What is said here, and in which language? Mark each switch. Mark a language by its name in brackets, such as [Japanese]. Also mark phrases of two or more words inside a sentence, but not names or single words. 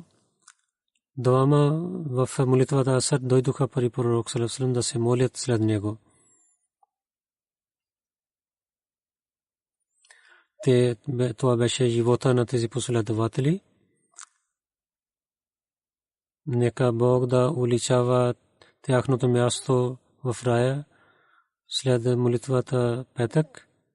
[Bulgarian] Двама в молитвата Асар дойдоха при пророк [Arabic] صلى الله عليه وسلم [Bulgarian] да се молят след него. Това беше живота на тези последователи. Нека Бог да уличава тяхното място в рая след молитвата петък.